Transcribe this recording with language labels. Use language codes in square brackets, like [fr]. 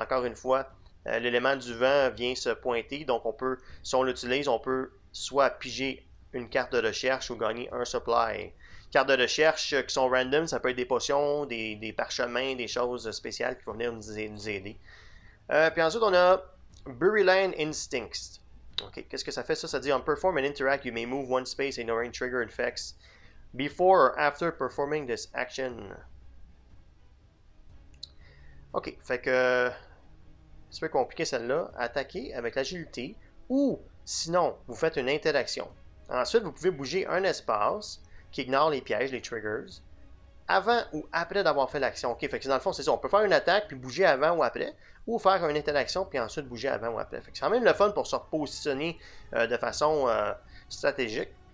[fr] Encore une fois, l'élément du vent vient se pointer, donc on peut, si on l'utilise, on peut soit piger une carte de recherche ou gagner un supply. Cartes de recherche qui sont random, ça peut être des potions, des parchemins, des choses spéciales qui vont venir nous aider. Puis ensuite, on a Buriland Instincts. Ok, qu'est-ce que ça fait ça? Ça dit [en] on perform and interact, you may move one space ignoring trigger effects before or after performing this action. [fr] Ok, fait que c'est peu compliqué celle-là. Attaquer avec l'agilité ou sinon vous faites une interaction. Ensuite, vous pouvez bouger un espace qui ignore les pièges, les triggers, avant ou après d'avoir fait l'action. Ok, fait que dans le fond, c'est ça. On peut faire une attaque puis bouger avant ou après, ou faire une interaction puis ensuite bouger avant ou après. Fait que c'est quand même le fun pour se repositionner de façon stratégique.